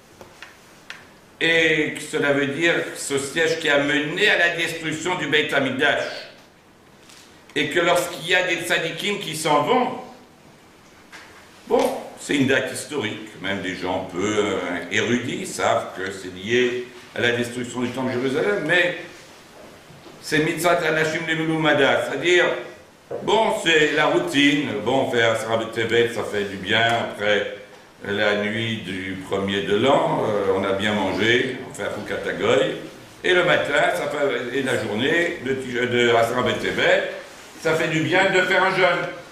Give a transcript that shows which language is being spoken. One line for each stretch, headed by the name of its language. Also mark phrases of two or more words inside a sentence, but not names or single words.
French: Et cela veut dire ce siège qui a mené à la destruction du
Hebrew: בית המקדש.
French: Et que lorsqu'il y a des tzadikim qui s'en vont, bon, c'est une date historique, même des gens peu érudits savent que c'est lié à la destruction du temple de Jérusalem, mais c'est
Hebrew: מצוות אנשים מלומדה,
French: c'est-à-dire, bon, c'est la routine, bon, on fait Asra B'Tevet, ça fait du bien, après la nuit du 1er de l'an, on a bien mangé, on fait Afukat Hagoy, et le matin, et la journée de Asra B'Tevet, ça fait du bien de faire un jeûne.